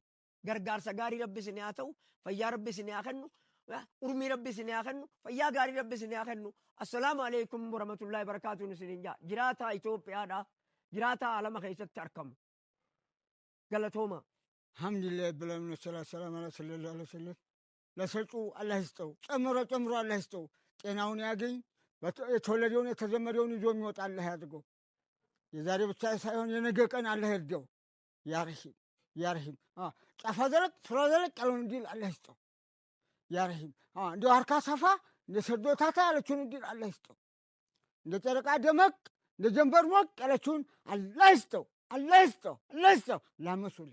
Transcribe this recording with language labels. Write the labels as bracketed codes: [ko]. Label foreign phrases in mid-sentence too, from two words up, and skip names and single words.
[om] Gargaarsa gaarii rabbi isinii haa ta'u, fayyaa rabbi isinii haa kennu, urmii rabbi isinii haa kennu, fayyaa gaarii rabbi isinii haa kennu. [ar] السلام عليكم ورحمة الله وبركاته [om] isiniin jaa. Jiraataa Itoophiyaadha. Jiraataa alama keessatti argamu. Galatooma. [am] alhamdulillah ብለን ሰላም አለ [ar] صلى الله عليه وسلم [am] ለሰጩ አላህ ይስጠው። ጨምሮ አላህ ይስጠው። ጤናውን ያገኝ። የተወለደውን የተዘመደውን ይዞ የሚወጣ አላህ ያድርገው። የዛሬ ብቻ ሳይሆን የነገ ቀን አላህ ይርዳው። [ar] يا رحيم [am] ጫፋ ዘረቅ ስራ ዘረቅ ያለውን እንዲል አላህ ይስጠው። [ar] يا رحيم [am] እንደው አርካ ሰፋ እንደ ሰዶ ታታ ያለችውን እንዲል አላህ ይስጠው። እንደ ጨረቃ ደመቅ እንደ ጀንበር ሞቅ ያለችውን አላህ ይስጠው። አላህ ይስጠው። ላመሱልኝ